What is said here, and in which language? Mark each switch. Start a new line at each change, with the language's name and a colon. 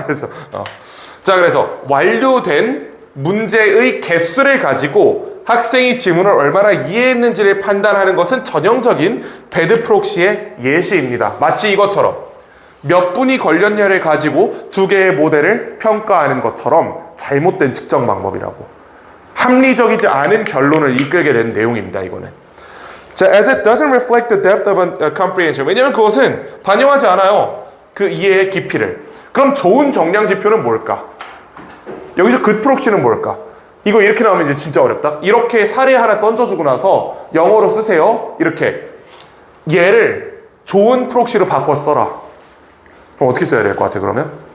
Korean: 그래서 자, 그래서 완료된 문제의 개수를 가지고 학생이 지문을 얼마나 이해했는지를 판단하는 것은 전형적인 배드 프록시의 예시입니다. 마치 이것처럼 몇 분이 걸렸냐를 가지고 두 개의 모델을 평가하는 것처럼 잘못된 측정 방법이라고. 합리적이지 않은 결론을 이끌게 된 내용입니다, 이거는.
English: 자, as it doesn't reflect the depth of a comprehension.
Korean: 왜냐면 그것은 반영하지 않아요. 그 이해의 깊이를. 그럼 좋은 정량 지표는 뭘까? 여기서 good proxy는 뭘까? 이거 이렇게 나오면 이제 진짜 어렵다. 이렇게 사례 하나 던져주고 나서 영어로 쓰세요. 이렇게 얘를 좋은 프록시로 바꿔 써라. 그럼 어떻게 써야 될 것 같아, 그러면?